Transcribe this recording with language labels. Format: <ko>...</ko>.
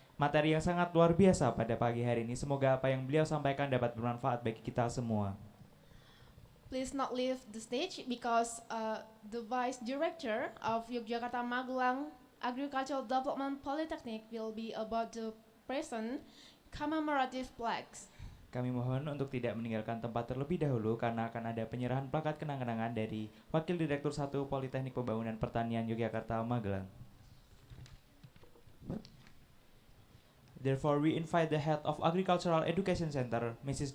<id>materi yang sangat luar biasa pada pagi hari ini. Semoga apa yang beliau sampaikan dapat bermanfaat bagi kita semua.</id> <en>Please not leave the stage because the Vice Director of Yogyakarta Magelang Agricultural Development Polytechnic will be about to present commemorative plaques.</en> <id>Kami mohon untuk tidak meninggalkan tempat terlebih dahulu karena akan ada penyerahan plakat kenang-kenangan dari Wakil Direktur 1 Politeknik Pembangunan Pertanian Yogyakarta Magelang.</id> <en>Therefore, we invite the head of Agricultural Education Center, Mrs.</en>